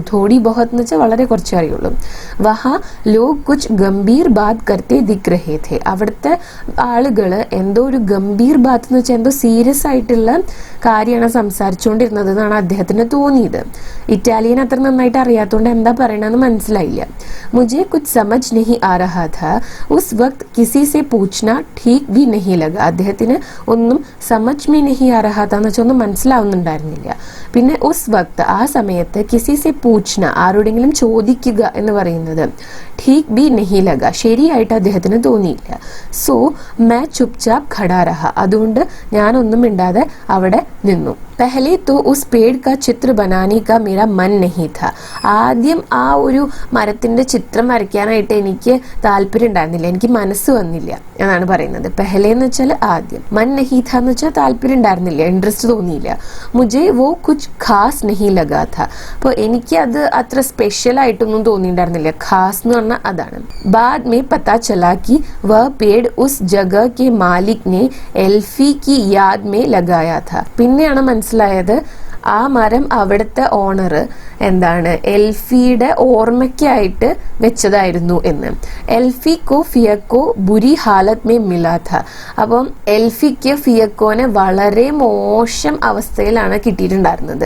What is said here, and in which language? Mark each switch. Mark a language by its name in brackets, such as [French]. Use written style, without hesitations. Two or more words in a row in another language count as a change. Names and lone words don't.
[Hindi] थोड़ी बहुत [Malayalam] എന്ന് വെച്ചാൽ വളരെ കുറച്ച് അറിയുള്ളൂ. [Hindi] वहाँ लोग कुछ गंभीर बात करते दिख रहे थे. [Malayalam] അവിടുത്തെ ആളുകൾ എന്തോ ഒരു [Hindi] गंभीर बात [Malayalam] എന്ന് വെച്ചാൽ എന്തോ സീരിയസ് ആയിട്ടുള്ള കാര്യമാണ് സംസാരിച്ചുകൊണ്ടിരുന്നത് എന്നാണ് അദ്ദേഹത്തിന് തോന്നിയത്. ഇറ്റാലിയൻ അത്ര നന്നായിട്ട് അറിയാത്തതുകൊണ്ട് എന്താ പറയണമെന്ന് മനസ്സിലായില്ല. [Hindi] മുझे कुछ समझ नहीं आ रहा था उस वक्त किसी से पूछना ठीक भी नहीं लगा. [Malayalam] അദ്ദേഹത്തിന് ഒന്നും [Hindi] समझ में नहीं आ रहा था [Malayalam] എന്ന് വെച്ചാൽ ഒന്നും മനസ്സിലാവുന്നുണ്ടായിരുന്നില്ല. പിന്നെ [Hindi] उस वक्त [Malayalam] ആ സമയത്ത് [Hindi] किसी से पूछना [Malayalam] ആരോടെങ്കിലും ചോദിക്കുക എന്ന് പറയുന്നത് [Hindi] ठीक भी नहीं लगा [Malayalam] ശരിയായിട്ട് അദ്ദേഹത്തിന് തോന്നിയില്ല. [Hindi] സോ मैं चुपचाप खड़ा रहा. [Malayalam] അതുകൊണ്ട് ഞാനൊന്നും മിണ്ടാതെ അവിടെ നിന്നു. [Hindi] पहले तो उस पेड़ का चित्र बनाने का मेरा मन नहीं था. [Malayalam] ആദ്യം ആ ഒരു മരത്തിന്റെ ചിത്രം വരയ്ക്കാനായിട്ട് എനിക്ക് താല്പര്യം ഉണ്ടായിരുന്നില്ല, എനിക്ക് മനസ്സ് വന്നില്ല എന്നാണ് പറയുന്നത്. പെഹലെ എന്ന് വെച്ചാൽ ആദ്യം, [Hindi] मन नहीं था [Malayalam] എന്ന് വെച്ചാൽ താല്പര്യം ഉണ്ടായിരുന്നില്ല, ഇൻട്രസ്റ്റ് തോന്നിയില്ല. [Hindi] മുझे वो कुछ खास नहीं लगा था. [Malayalam] അപ്പോൾ എനിക്ക് അത് അത്ര സ്പെഷ്യൽ ആയിട്ടൊന്നും തോന്നിയിട്ടുണ്ടായിരുന്നില്ല. ഖാസ് എന്ന് പറഞ്ഞാൽ അതാണ്. [Hindi] बाद में पता चला कि वह पेड़ उस जगह के मालिक ने एल्फी की याद में लगाया था. [Malayalam] പിന്നെയാണ് മനസ്സിലായത് ആ മരം അവിടുത്തെ ഓണർ എന്താണ് എൽഫിയുടെ ഓർമ്മയ്ക്കായിട്ട് വെച്ചതായിരുന്നു എന്ന്. [Hindi] एल्फीको फियाको बुरी हालत में मिला था. [Malayalam] അപ്പം എൽഫിക്ക് ഫിയക്കോനെ വളരെ മോശം അവസ്ഥയിലാണ് കിട്ടിയിട്ടുണ്ടായിരുന്നത്.